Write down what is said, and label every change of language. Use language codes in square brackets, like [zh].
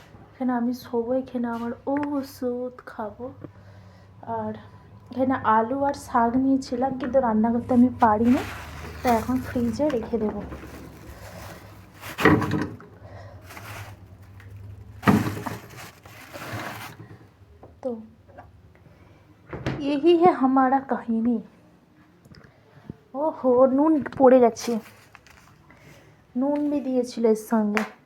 [bn] এখানে আমি শোবো, এখানে আমার ওষুধ খাবো। আর এখানে আলু আর শাক নিয়েছিলাম, কিন্তু রান্না করতে আমি পারিনি, তো এখন ফ্রিজে রেখে দেবো। [hi] তো यही है हमारा কাহিনী। [bn] ওহো, নুন পড়ে গেছে, নুন भी দিয়েছিল এর সঙ্গে।